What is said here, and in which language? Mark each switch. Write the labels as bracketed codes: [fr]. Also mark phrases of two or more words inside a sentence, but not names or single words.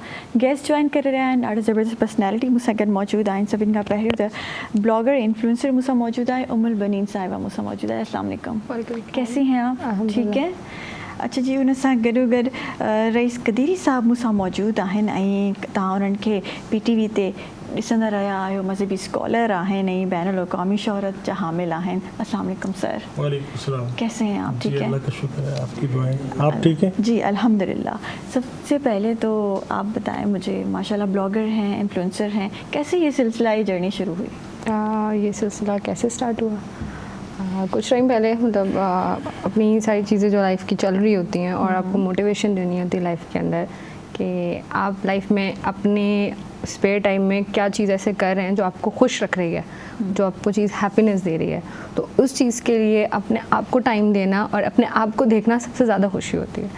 [en] guest join [sd] करे रहा आहिनि, ॾाढो ज़बरदस्त पर्सनैलिटी मूंसां गॾु मौजूदु आहिनि। सभिनि खां पहिरियों त [en] blogger influencer [sd] मूंसां मौजूदु आहे, उमुल बनीन साहिबा मूंसां मौजूदु आहे। [ar] السلام عليكم, [ur] کیسی ہیں آپ؟ ٹھیک ہے. [sd] अच्छा जी, उन सां गॾो गॾु रईस कदीरी साहब मूंसां मौजूदु आहिनि, ऐं तव्हां उन्हनि खे PTV ते ॾिसंदा रहिया आहियो। मज़हबी स्कॉलर आहिनि ऐं बैनुल अक़वामी शोहरत जा हामिल आहिनि। [ar] السلام عليكم سر. وعليكم السلام. [ur] کیسے ہیں آپ؟ ٹھیک ہے, اللہ کا شکر ہے، آپ کی دعائیں. آپ ٹھیک ہیں? جی الحمدللہ. سب سے پہلے تو آپ بتائیں مجھے، ماشاءاللہ بلاگر ہیں، انفلوئنسر ہیں، کیسے یہ سلسلہ، یہ جرنی شروع ہوئی? یہ سلسلہ کیسے اسٹارٹ ہوا؟ کچھ ٹائم پہلے، مطلب اپنی ساری چیزیں جو لائف کی چل رہی ہوتی ہیں اور آپ کو موٹیویشن دینی ہوتی ہے لائف کے اندر کہ آپ لائف میں اپنے [en] spare time [ur] میں کیا چیز ایسے کر رہے ہیں جو آپ کو خوش رکھ رہی ہے، جو آپ کو چیز ہیپی نیس دے رہی ہے، تو اس چیز کے لیے اپنے آپ کو ٹائم دینا اور اپنے آپ کو دیکھنا سب سے زیادہ خوشی ہوتی ہے.